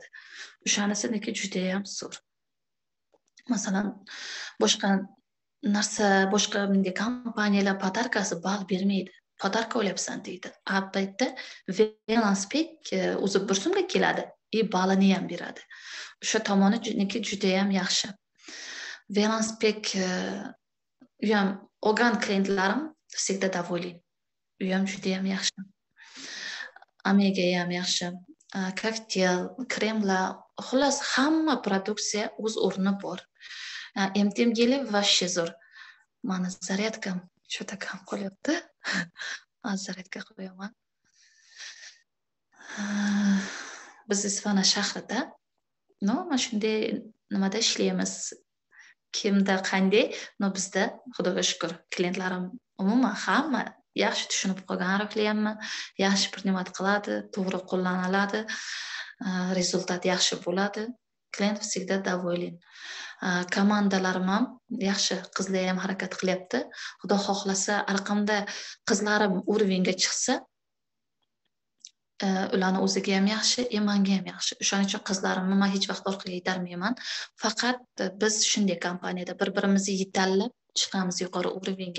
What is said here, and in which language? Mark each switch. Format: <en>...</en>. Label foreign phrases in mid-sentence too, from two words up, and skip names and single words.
<uz>O'shanisiniki juda ham zo'r. Masalan, boshqa bunday kompaniyalar podarkasi ball bermaydi. Podarka o'ylabsan deydi. Albatta, Velanspek o'zi bir so'mga keladi. Balini ham beradi. O'sha tomoniki juda ham yaxshi. Velanspek u ham olgan klientlarim</uz> <ru>всегда доволен.</ru> <uz>U ham juda ham yaxshi. Omega ham yaxshi. Koktel, kremlar, xullas hamma produksiya o'z o'rni bor. MTMgeli вообще zo'r. Mana zaryadkam juda kam qolyapti. Zaryadka qo'yaman. Biz Isfana shahrida, mana shunday nimada ishlaymiz. Kimda qanday, bizda Xudoga shukr, klientlarim umuman hamma yaxshi tushunib qolgan, ariflayapman, yaxshi bir nima qiladi, to'g'ri qo'llaniladi, rezultat yaxshi bo'ladi.</uz> <ru>Klient всегда доволен.</ru> <uz>Komandalarim ham yaxshi, qizlar ham harakat qilyapti. Xudo xohlasa, orqamda qizlarim уровеньga chiqsa, ularni o'ziga ham yaxshi, menga ham yaxshi. O'shaning uchun qizlarimni men hech vaqt orqaga itarmayman. Faqat biz shunday kompaniyada bir-birimizni yetallab chiqamiz yuqori уровеньga.</uz>